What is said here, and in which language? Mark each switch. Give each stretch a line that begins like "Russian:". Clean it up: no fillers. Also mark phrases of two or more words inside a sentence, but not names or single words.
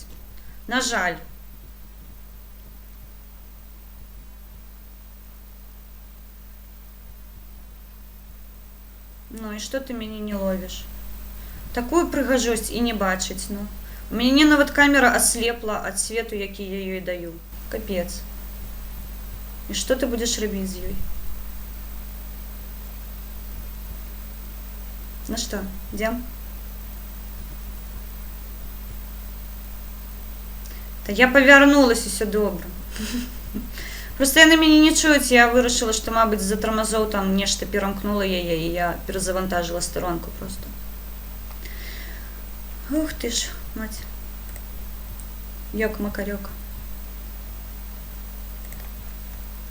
Belarusian: На жаль. Ну і што ты мяне не ловіш? Такую прыгажосць і не бачыць, ну. У мяне нават камера аслепла ад свету, які я ёй даю. Капец. І што ты будзеш рабіць з ёй?
Russian: Ну что, идем?
Ukrainian: Та я повернулась, і все добре.
Belarusian: Просто яны мяне не чуюць, я вырашыла, што, мабыць, з-за тармазоў там нешта перамкнула яе, і я перазавантажыла старонку просто.
Russian: Ух ты ж, мать. Ёк-макарёк.